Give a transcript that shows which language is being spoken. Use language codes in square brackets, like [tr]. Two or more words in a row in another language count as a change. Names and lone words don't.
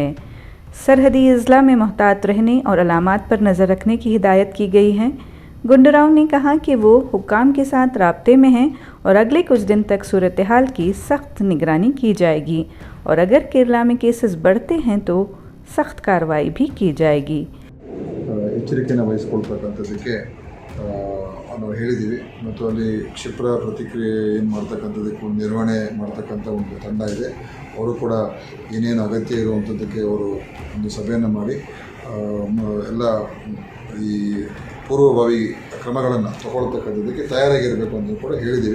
[ur] سرحدی اضلاع میں محتاط رہنے اور علامات پر نظر رکھنے کی ہدایت کی گئی ہے. گنڈو راؤ نے کہا کہ وہ حکام کے ساتھ رابطے میں ہیں اور اگلے کچھ دن تک صورتحال کی سخت نگرانی کی جائے گی اور اگر کیرالہ میں کیسز بڑھتے ہیں تو سخت کارروائی بھی کی جائے گی. [kn] ಎಚ್ಚರಿಕೆಯನ್ನು ವಹಿಸ್ಕೊಳ್ತಕ್ಕಂಥದ್ದಕ್ಕೆ ನಾವು ಹೇಳಿದ್ದೀವಿ ಮತ್ತು ಅಲ್ಲಿ ಕ್ಷಿಪ್ರ ಪ್ರತಿಕ್ರಿಯೆ ಏನು ಮಾಡ್ತಕ್ಕಂಥದ್ದಕ್ಕೆ ಒಂದು ನಿರ್ವಹಣೆ ಮಾಡ್ತಕ್ಕಂಥ ಒಂದು ತಂಡ ಇದೆ. ಅವರು ಕೂಡ ಏನೇನು ಅಗತ್ಯ ಇರುವಂಥದ್ದಕ್ಕೆ ಅವರು ಒಂದು ಸಭೆಯನ್ನು ಮಾಡಿ ಎಲ್ಲ ಈ ಪೂರ್ವಭಾವಿ ಕ್ರಮಗಳನ್ನು ತಗೊಳ್ತಕ್ಕಂಥದ್ದಕ್ಕೆ ತಯಾರಾಗಿರಬೇಕು ಅಂತ ಕೂಡ ಹೇಳಿದ್ದೀವಿ.